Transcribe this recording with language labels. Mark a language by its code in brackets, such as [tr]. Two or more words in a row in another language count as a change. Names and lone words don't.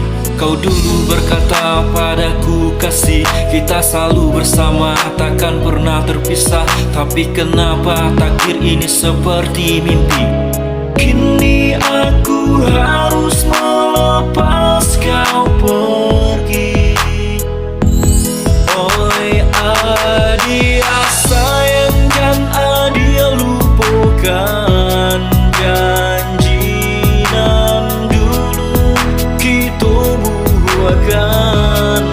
[id] Kau dulu berkata padaku kasih, kita selalu bersama takkan pernah terpisah. Tapi kenapa takdir ini seperti mimpi? Kini aku harus melepas kau pergi. [min] Adia sayang jangan adia lupakan janji nan dulu kita buatkan.